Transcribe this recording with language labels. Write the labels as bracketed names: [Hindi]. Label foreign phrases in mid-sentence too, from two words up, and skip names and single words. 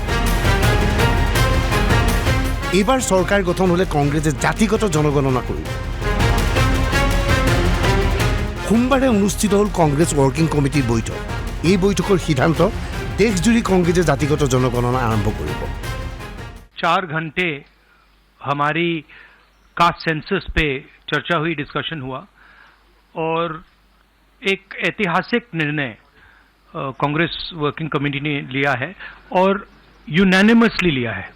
[Assamese] এইবাৰ চৰকাৰ গঠন হ'লে কংগ্ৰেছে জাতিগত জনগণনা কৰিব। সোমবাৰে অনুষ্ঠিত হ'ল কংগ্ৰেছ ৱৰ্কিং কমিটিৰ বৈঠক। এই বৈঠকৰ সিদ্ধান্ত দেশজুৰি কংগ্ৰেছে জাতিগত জনগণনা আৰম্ভ কৰিব। [Hindi] 4 घंटे हमारी [English] caste census [Hindi] पे चर्चा हुई, डिस्कशन हुआ और एक ऐतिहासिक निर्णय कांग्रेस वर्किंग कमेटी ने लिया है और यूनानिमसली लिया है।